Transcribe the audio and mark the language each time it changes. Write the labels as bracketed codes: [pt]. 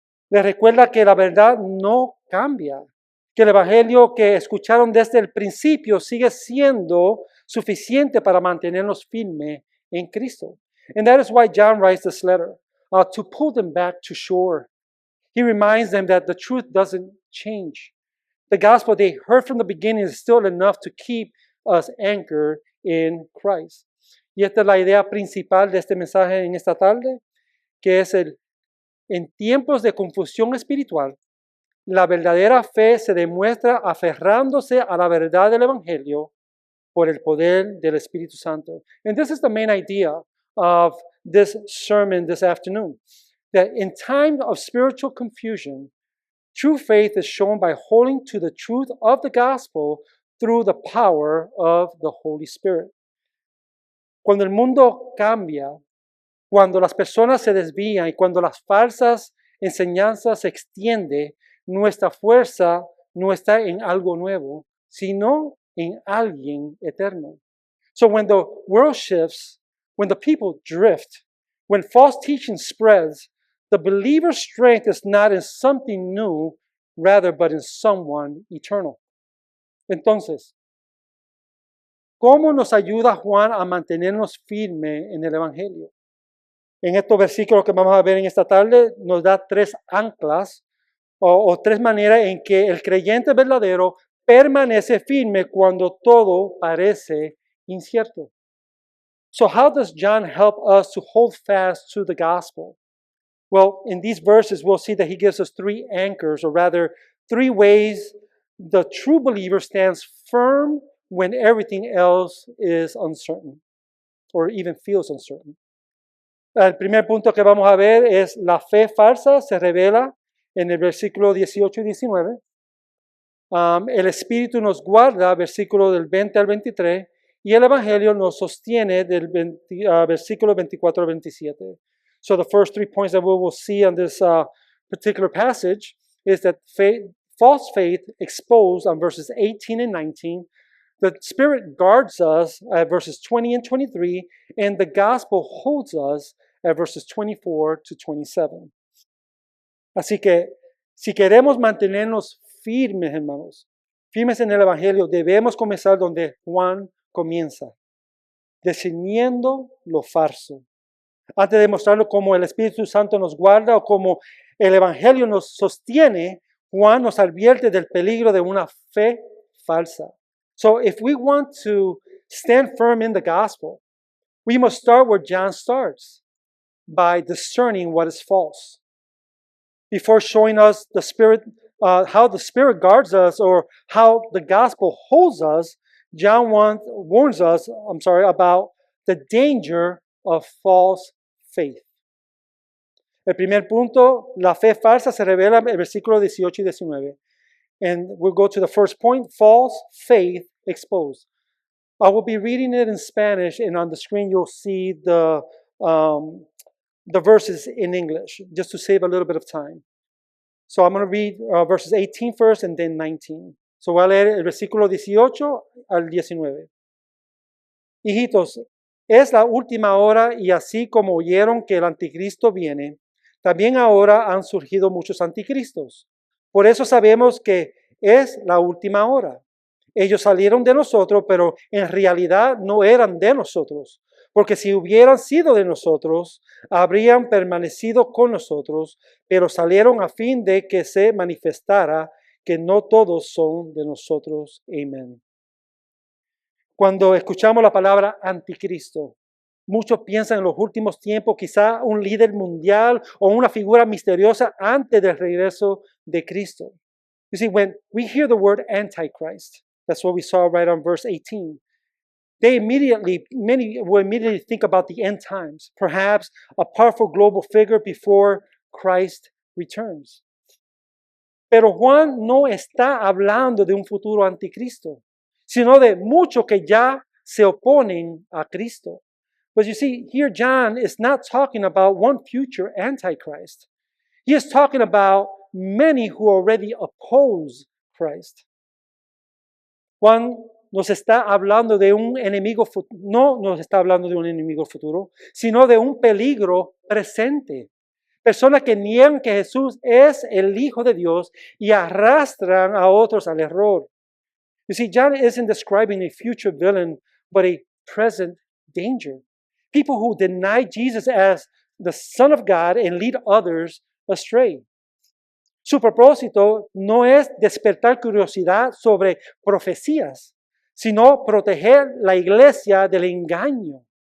[es] Les recuerda que la verdad no cambia, que el evangelio que escucharon desde el principio sigue siendo suficiente para mantenernos firmes en Cristo. [en] And that is why John writes this letter, to pull them back to shore. He reminds them that the truth doesn't change. The gospel they heard from the beginning is still enough to keep us anchored in Christ. [es] Y esta es la idea principal de este mensaje en esta tarde, que es en tiempos de confusión espiritual, la verdadera fe se demuestra aferrándose a la verdad del Evangelio por el poder del Espíritu Santo. [en] And this is the main idea of this sermon this afternoon, that in times of spiritual confusion, true faith is shown by holding to the truth of the gospel through the power of the Holy Spirit. [es] Cuando el mundo cambia, cuando las personas se desvían y cuando las falsas enseñanzas se extienden, nuestra fuerza no está en algo nuevo, sino en alguien eterno. [en] So when the world shifts, when the people drift, when false teaching spreads, the believer's strength is not in something new, rather, but in someone eternal. [es] Entonces, ¿cómo nos ayuda Juan a mantenernos firmes en el Evangelio? En estos versículos que vamos a ver en esta tarde, nos da tres anclas o tres maneras en que el creyente verdadero permanece firme cuando todo parece incierto. [en] So how does John help us to hold fast to the gospel? Well, in these verses, we'll see that he gives us three anchors, or rather, three ways the true believer stands firm when everything else is uncertain, or even feels uncertain. [es] El primer punto que vamos a ver es la fe falsa se revela en el versículo 18 y 19. El Espíritu nos guarda, versículo del 20 al 23, y el Evangelio nos sostiene del versículo 24 al 27. [en] So the first 3 points that we will see on this particular passage is that false faith exposed on verses 18 and 19. The Spirit guards us at verses 20 and 23, and the gospel holds us at verses 24 to 27. [es] Así que, si queremos mantenernos firmes, hermanos, firmes en el Evangelio, debemos comenzar donde Juan comienza, discerniendo lo falso. Antes de mostrarlo como el Espíritu Santo nos guarda o como el Evangelio nos sostiene, Juan nos advierte del peligro de una fe falsa. [en] So if we want to stand firm in the gospel, we must start where John starts, by discerning what is false. Before showing us the Spirit, how the Spirit guards us or how the gospel holds us, John warns us about the danger of false faith. [es] El primer punto, la fe falsa se revela en el versículo 18 y 19. [en] And we'll go to the first point, false faith exposed. I will be reading it in Spanish, and on the screen you'll see the verses in English, just to save a little bit of time. So I'm going to read verses 18 first and then 19. [es] So voy a leer el versículo 18 al 19. Hijitos, es la última hora y así como oyeron que el anticristo viene, también ahora han surgido muchos anticristos. Por eso sabemos que es la última hora. Ellos salieron de nosotros, pero en realidad no eran de nosotros. Porque si hubieran sido de nosotros, habrían permanecido con nosotros, pero salieron a fin de que se manifestara que no todos son de nosotros. Amén. Cuando escuchamos la palabra anticristo, muchos piensan en los últimos tiempos, quizá un líder mundial o una figura misteriosa antes del regreso de Cristo. [en] You see, when we hear the word Antichrist, that's what we saw right on verse 18. Many will immediately think about the end times, perhaps a powerful global figure before Christ returns. [es] Pero Juan no está hablando de un futuro anticristo, sino de muchos que ya se oponen a Cristo. [en] But you see, here John is not talking about one future Antichrist. He is talking about many who already oppose Christ. [es] Juan nos está hablando de un enemigo futuro, no nos está hablando de un enemigo futuro, sino de un peligro presente. Personas que niegan que Jesús es el Hijo de Dios y arrastran a otros al error. [en] You see, John isn't describing a future villain, but a present danger. People who deny Jesus as the Son of God and lead others astray. [es] Su propósito no es despertar curiosidad sobre profecías, sino proteger la iglesia del engaño.